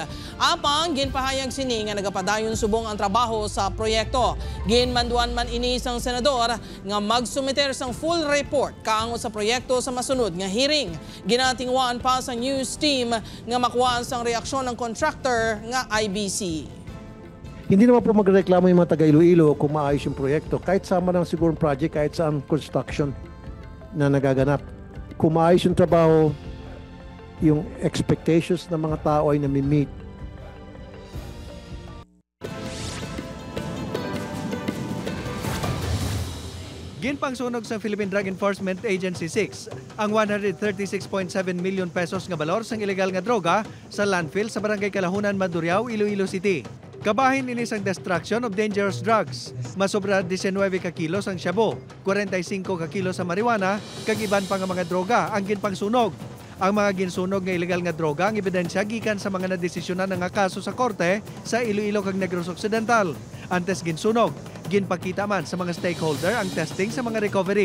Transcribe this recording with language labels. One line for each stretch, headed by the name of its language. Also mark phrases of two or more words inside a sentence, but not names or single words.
Hiligaynon: Apang ginpahayag sini nga nagapadayon subong ang trabaho sa proyekto. Ginmanduan man ini sang senador nga magsumiter sang
English: full report
Hiligaynon: kaango sa proyekto sa masunod nga hearing. Ginatingwaan pa sa news team nga makuhaan sang reaksyon ng contractor nga IBC.
Filipino: Hindi naman po magreklamo yung mga taga Iloilo kung maayos yung proyekto. Kahit sama ng sigurong project, kahit saan construction na nagaganap. Kung maayos yung trabaho, yung expectations ng mga tao ay nami-meet.
Hiligaynon: Ginpangsunog sa Philippine Drug Enforcement Agency 6 ang 136.7 million pesos nga balor sang ilegal nga droga sa landfill sa Barangay Kalahunan, Maduriao, Iloilo City. Kabahin ini sang
English: destruction of dangerous drugs.
Hiligaynon: Masobra 19 ka kilos ang shabu, 45 ka kilos sa marijuana, kag iban pa nga mga droga ang ginpangsunog. Ang mga ginsunog nga ilegal nga droga ang ebidensya gikan sa mga nadesisyonan nga kaso sa korte sa Iloilo kag Negros Occidental. Antes ginsunog, ginpakita man sa mga stakeholder ang testing sa mga recovery.